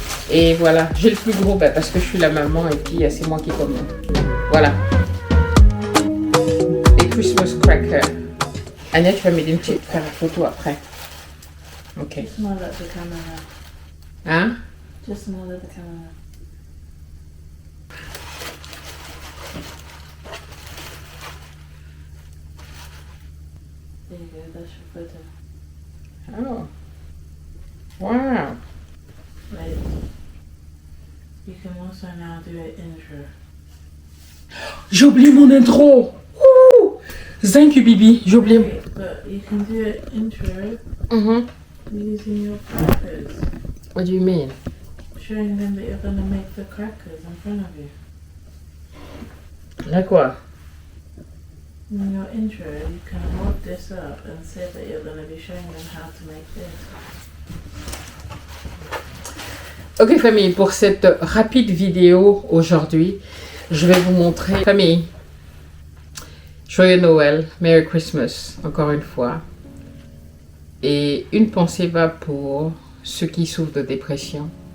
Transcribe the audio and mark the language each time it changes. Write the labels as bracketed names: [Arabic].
[French] Et voilà, j'ai le plus gros parce que je suis la maman et puis c'est moi qui commande. Voilà. Les Christmas crackers. Anya, tu vas m'aider une petite faire la photo après. Ok. [English] Smile at the camera. Hein? Just smile at the camera. There you go, that's your photo. Oh. Wow. Right. You can also now do an intro. [French] J'ai oublié mon intro. Ouh. [English] Thank you, [French] Bibi. J'ai oublié. [English] Wait, but you can do an intro using your crackers. What do you mean? Showing them that you're going to make the crackers in front of you. [French] Là quoi? [English] In your intro, you can hold this up and say that you're going to be showing them how to make this. [French] Ok famille, pour cette rapide vidéo aujourd'hui, je vais vous montrer. Famille, joyeux Noël, [English] Merry Christmas, [French] encore une fois. Et une pensée va pour ceux qui souffrent de dépression.